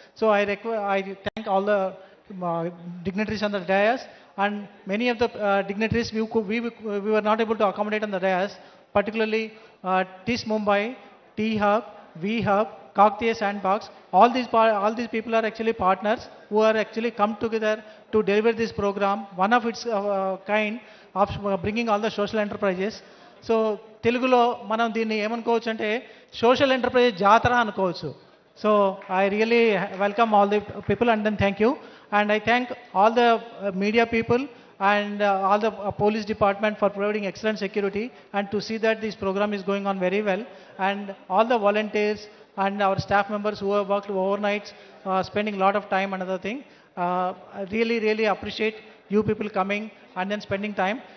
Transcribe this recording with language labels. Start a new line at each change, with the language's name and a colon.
English: So I thank all the dignitaries on the dais, and many of the dignitaries we were not able to accommodate on the dais, particularly TIS Mumbai, T-Hub, V-Hub, Kaktiya Sandbox. All these people are actually partners who are actually come together to deliver this program, one of its kind of bringing all the social enterprises. So
Telugu: Telugulo manam దీన్ని ఏమనుకోవచ్చు అంటే social enterprise జాతర అనుకోవచ్చు.
English: So I really welcome all the people and then thank you. And I thank all the media people and all the police department for providing excellent security and to see that this program is going on very well. And all the volunteers and our staff members who have worked overnights, spending a lot of time, another thing. I really appreciate you people coming and then spending time.